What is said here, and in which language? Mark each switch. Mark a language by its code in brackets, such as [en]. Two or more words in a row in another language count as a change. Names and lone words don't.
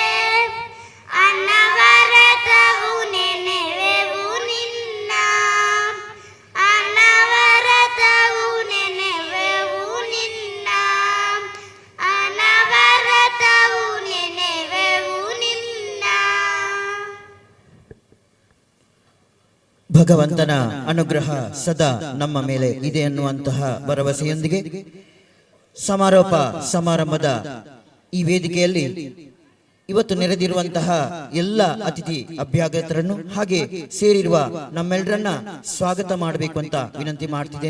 [kn] ಅನವರತವು ನೆನೆವೆವು ನಿನ್ನ ಅನವರತವು ನೆನೆವೆವು ನಿನ್ನ ಅನವರತವು ನೆನೆವೆವು ನಿನ್ನ. ಭಗವಂತನ ಅನುಗ್ರಹ ಸದಾ ನಮ್ಮ ಮೇಲೆ ಇದೆ ಅನ್ನುವಂತಹ ಭರವಸೆಯೊಂದಿಗೆ ಸಮಾರೋಪ ಸಮಾರಂಭದ ಈ ವೇದಿಕೆಯಲ್ಲಿ ಇವತ್ತು ನೆರೆದಿರುವಂತಹ ಎಲ್ಲ ಅತಿಥಿ ಅಭ್ಯಾಗತರನ್ನು ಹಾಗೆ ಸೇರಿರುವ ನಮ್ಮೆಲ್ಲರನ್ನ ಸ್ವಾಗತ ಮಾಡಬೇಕು ಅಂತ ವಿನಂತಿ ಮಾಡ್ತಿದ್ದೇನೆ.